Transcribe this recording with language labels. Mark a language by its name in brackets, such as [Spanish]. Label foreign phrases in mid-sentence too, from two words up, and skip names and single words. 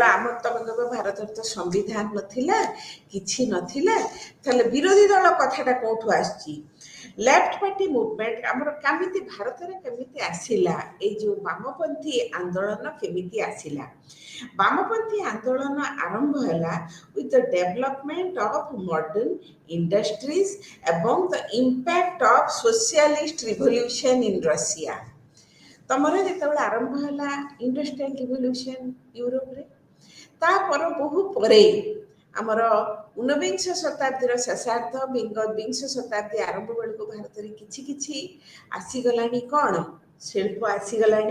[Odia] ଆମର ତମେ କହିବ ଭାରତରେ ତ ସମ୍ବିଧାନ ନଥିଲା କିଛି ନଥିଲା, ତାହେଲେ ବିରୋଧୀ ଦଳ କଥାଟା କୋଉଠୁ ଆସିଛି? [English] left party movement [Odia] ଆମର କେମିତି ଭାରତରେ କେମିତି ଆସିଲା? ଏଇ ଯେଉଁ ବାମପନ୍ଥୀ ଆନ୍ଦୋଳନ କେମିତି ଆସିଲା? ବାମପନ୍ଥୀ ଆନ୍ଦୋଳନ ଆରମ୍ଭ ହେଲା [English] with the development of modern industries ଏବଂ the impact of socialist revolution in Russia। [Odia] ତମର ଯେତେବେଳେ ଆରମ୍ଭ ହେଲା [English] industrial revolution [Odia] ୟୁରୋପରେ, ତାପରେ ବହୁ ପରେ ଆମର ଊନବିଂଶ ଶତାବ୍ଦୀର ଶେଷାର୍ଧ ବିଂଶ ଶତାବ୍ଦୀ ଆରମ୍ଭ ବେଳକୁ ଭାରତରେ କିଛି କିଛି ଆସିଗଲାଣି କ'ଣ ଶିଳ୍ପ ଆସିଗଲାଣି।